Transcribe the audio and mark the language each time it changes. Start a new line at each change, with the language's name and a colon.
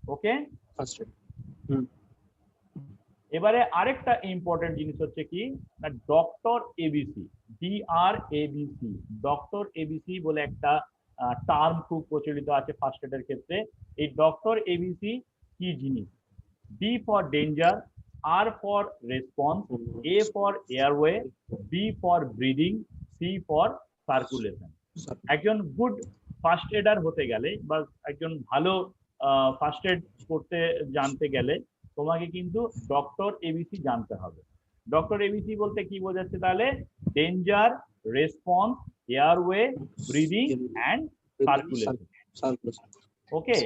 English: Okay? First aid.
Bangla: এবারে আরেকটা important জিনিস হচ্ছে কি না, doctor ABC, DRABC। Doctor ABC বলে একটা টার্ম খুব প্রচলিত আছে ফার্স্ট এডের ক্ষেত্রে। এই ডক্টর এবিসি কি জিনিস?
English: D for danger, R for response, A for airway, B for breathing, C for circulation।
Bangla: একজন গুড ফার্স্ট এডার হতে গেলে বা একজন ভালো ফার্স্ট এড করতে জানতে গেলে তোমাকে কিন্তু ডক্টর এবিসি জানতে হবে। ডক্টর এবিসি বলতে কি বোঝাচ্ছে তাহলে? Danger, response, airway, breathing and circulation. Okay?